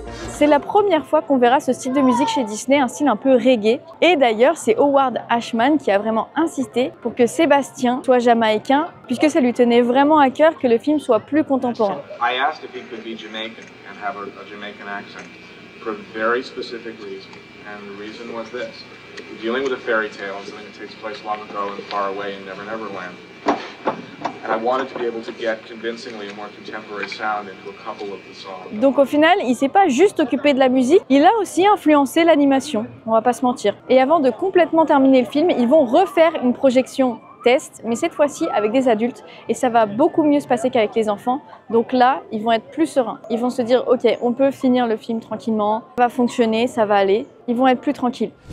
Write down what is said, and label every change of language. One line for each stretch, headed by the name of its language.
French: C'est la première fois qu'on verra ce style de musique chez Disney, un style un peu reggae. Et d'ailleurs, c'est Howard Ashman qui a vraiment insisté pour que Sébastien soit jamaïcain, puisque ça lui tenait vraiment à cœur que le film soit plus contemporain.
English: I asked if he could be Jamaican and have a Jamaican accent for a very specific reason. And the reason was this. We're dealing with a fairy tale, something that takes place long ago and far away in Never Never Land. And I wanted to be able to get convincingly a more contemporary sound into a couple of the songs.
French: Donc au final, il s'est pas juste occupé de la musique, il a aussi influencé l'animation, on va pas se mentir. Et avant de complètement terminer le film, ils vont refaire une projection test, mais cette fois-ci avec des adultes, et ça va beaucoup mieux se passer qu'avec les enfants. Donc là, ils vont être plus sereins. Ils vont se dire, ok, on peut finir le film tranquillement, ça va fonctionner, ça va aller. Ils vont être plus tranquilles.